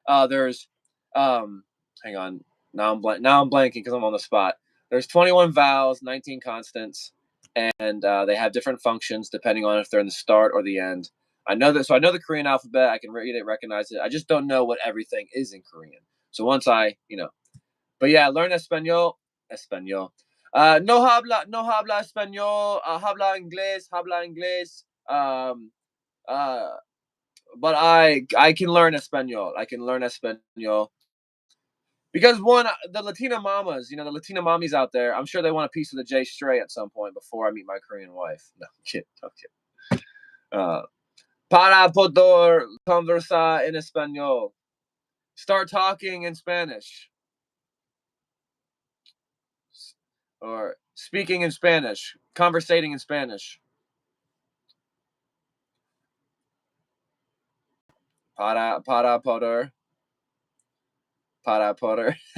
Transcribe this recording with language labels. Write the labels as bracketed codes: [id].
[en] There's, hang on. Now I'm blanking because I'm on the spot. There's 21 vowels, 19 consonants, and they have different functions depending on if they're in the start or the end. I know that, so I know the Korean alphabet. I can read it, recognize it. I just don't know what everything is in Korean. So once but yeah, learn Espanol. [es] No habla español, habla inglés. [en] Uh, but I can learn Espanol. I can learn Espanol because the Latina mamas, the Latina mommies out there, I'm sure they want a piece of the J Stray at some point before I meet my Korean wife. No kid, no kid. [es] Para poder conversar en español. [en] Start talking in Spanish. Or speaking in Spanish, conversating in Spanish. [es] Para poder. Para poder.